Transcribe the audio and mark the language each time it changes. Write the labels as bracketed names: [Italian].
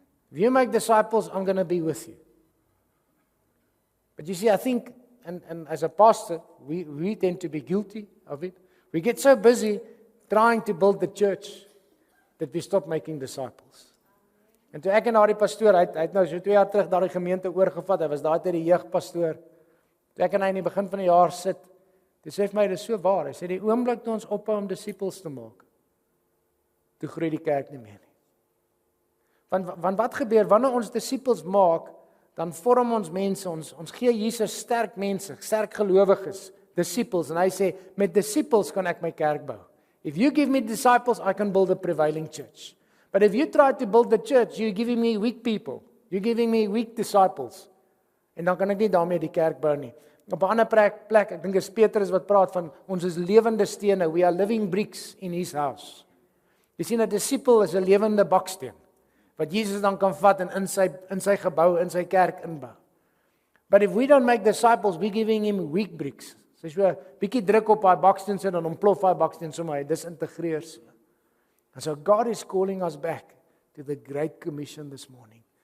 [English] If you make disciples, I'm going to be with you. But you see, I think, and as a pastor, we tend to be guilty of it. We get so busy trying to build the church that we stop making disciples. [Afrikaans] En toe ek en daardie pastoor, hy het nou so 2 jaar terug daardie gemeente oorgevat, hy was daai tyd die jeugpastoor. Toe ek en hy in die begin van die jaar sit, toe sê hy vir my, dit is so waar, hy sê die oomblik toe ons ophou om disippels te maak, toe groei die kerk nie meer nie. Want wat gebeur, wanneer ons disippels maak, dan vorm ons mense, ons gee Jesus sterk mense, sterk gelowiges, disippels, en hy sê, met disippels kan ek my kerk bou. [English] If you give me disciples, I can build a prevailing church. But if you try to build the church, you're giving me weak people. You're giving me weak disciples. [Afrikaans] En dan kan ek nie daarmee die kerk bou nie. Op 'n ander plek, ek dink is Petrus wat praat van, ons is lewende stene, [English] we are living bricks in his house. [Afrikaans] Jy sien, 'n disipel is 'n lewende baksteen, wat Jesus dan kan vat en in sy gebou, in sy kerk inbou. [English] But if we don't make disciples, we're giving him weak bricks. [Afrikaans] So as jy 'n bietjie druk op daai baksteen sit, dan ontplof daai baksteen sommer, hy disintegreer so. [English] And so God is calling us back to the Great Commission this morning.